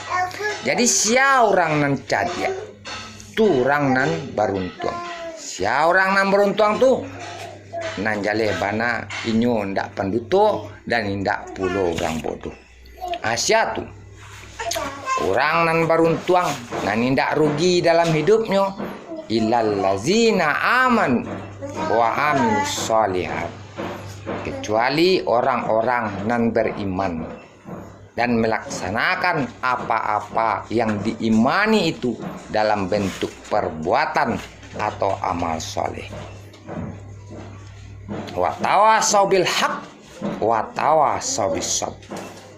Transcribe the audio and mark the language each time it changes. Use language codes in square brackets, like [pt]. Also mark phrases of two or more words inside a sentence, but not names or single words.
[min] Jadi siapa orang nan cadia, tu orang nan beruntung. Ya orang nan beruntung tuh nan jale bana inyo ndak penduto dan ndak pulo orang bodoh. Asia tuh orang nan beruntung nan ndak rugi dalam hidupnya [ar] إلا الذين آمنوا وعملوا الصالحات, [id] kecuali orang-orang nan beriman dan melaksanakan apa-apa yang diimani itu dalam bentuk perbuatan atau amal soleh. [ar] وتواصوا بالحق وتواصوا بالصبر.